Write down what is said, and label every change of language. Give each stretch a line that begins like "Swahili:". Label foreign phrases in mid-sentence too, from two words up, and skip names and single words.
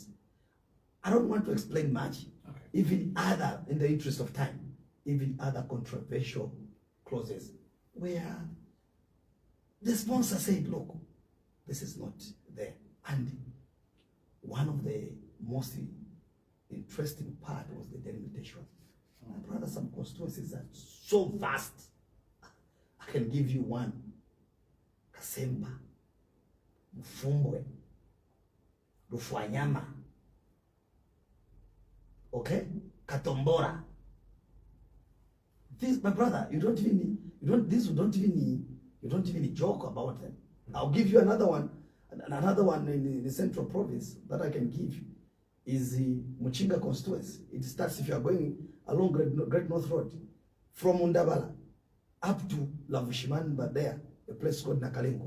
English: I don't want to explain much, even other, in the interest of time, even other controversial clauses where the sponsor said, look, this is not there. And one of the most interesting part was the delimitation. My brother, some constituencies are so vast. I can give you one. Kasemba, Mfumbwe, Rufwanyama, okay? Katombora. This, my brother, you don't even joke about them. I'll give you another one in the central province that I can give you is the Muchinga constituency. It starts, if you are going along Great North Road, from Undabala up to Lavushiman, but there, a place called Nakalenko.